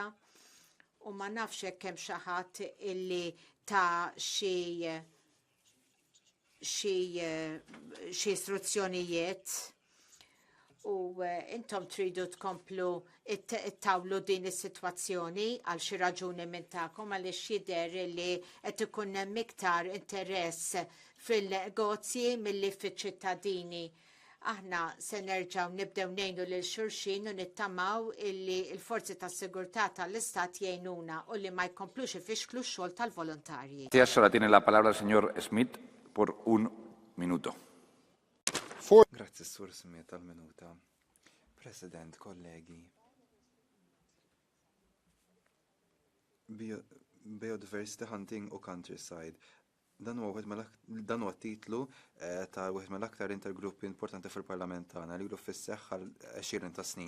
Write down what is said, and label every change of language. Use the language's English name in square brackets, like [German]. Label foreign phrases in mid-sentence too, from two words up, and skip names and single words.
[Maltese] U ma nafx hekk hemm xi ħadd illi ta' xi istruzzjonijiet u intom tridu tkomplu it-tawlu din is-sitwazzjoni għal xi raġuni minn tagħkom għaliex jidher li qed ikun hemm iktar interess fil-negozji milli fiċ-ċittadini. Aħna se nerġgħu nibdew ngħinu lil xulxin u nittamaw illi l-forzi tas-sigurtà tal-Istat jgħinuna u li ma jkomplux ifixklu x-xogħol tal-volontarji. [Spanish] Ahora tiene la palabra el señor Smith por un minuto. [Maltese] Grazie, Sur Smith, tal-minuta. President, kollegi. [English] Biodiversity hunting u countryside. [Maltese] Dan huwa titlu ta' wieħed mill-aktar intergruppi importanti fil-Parlament tagħna li ilu fis-seħħ għal 20 ta' snin.